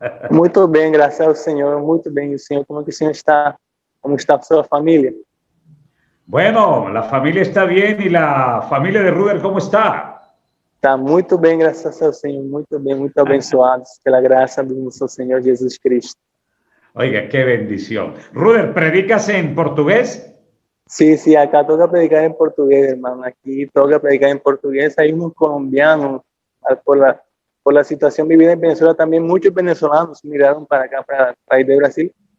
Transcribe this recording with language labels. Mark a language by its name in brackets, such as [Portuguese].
[Portuguese] Muito bem, graças ao Senhor. Muito bem. E o Senhor, como que o Senhor está? Como está a sua família? [Spanish] Bueno, la familia está bien. ¿Y la familia de Ruder cómo está? [Portuguese] Está muito bem, graças ao Senhor. Muito bem, muito abençoados pela graça do nosso Senhor Jesus Cristo. [Spanish] Oiga, qué bendición. Ruder, ¿predicas en portugués? Sí, sí, acá toca predicar en portugués, hermano. Aquí toca predicar en portugués. Hay unos colombianos, por la situación vivida en Venezuela, también muchos venezolanos migraron para acá, para el país de Brasil.